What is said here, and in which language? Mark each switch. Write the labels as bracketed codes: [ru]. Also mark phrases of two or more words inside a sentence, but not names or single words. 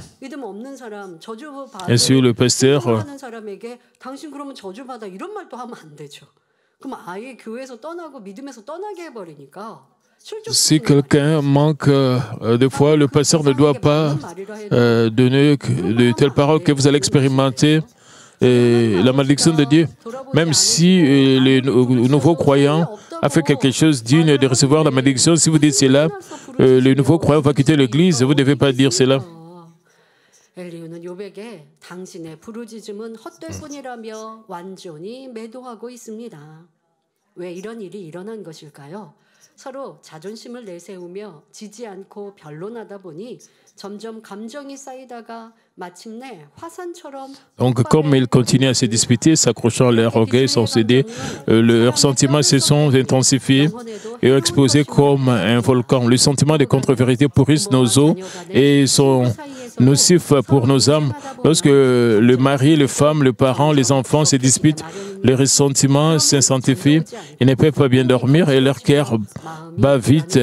[fr] Ainsi, le pasteur si quelqu'un manque de foi, le pasteur ne doit pas donner de telles paroles que vous allez expérimenter la malédiction de Dieu. Même si le nouveau croyant a fait quelque chose digne de recevoir la malédiction, si vous dites cela, le nouveau croyant va quitter l'église. Vous ne devez pas dire cela. [ko] 엘리후는 욥에게 당신의 부르짖음은 헛될 뿐이라며 완전히 매도하고 있습니다. 왜 이런 일이 일어난 것일까요? 서로 자존심을 내세우며 지지 않고 변론하다 보니 점점 감정이 쌓이다가 마침내 화산처럼. [fr] Donc, comme ils continuent à se disputer, s'accrochant à leur orgueil sans céder, leurs sentiments se sont intensifiés et ont explosé comme un volcan. Le sentiment de contre-vérité pourrissent nos os et sont nocifs pour nos âmes. Lorsque le mari, les femmes, les parents, les enfants se disputent, les ressentiments s'intensifient, ils ne peuvent pas bien dormir et leur cœur bat vite.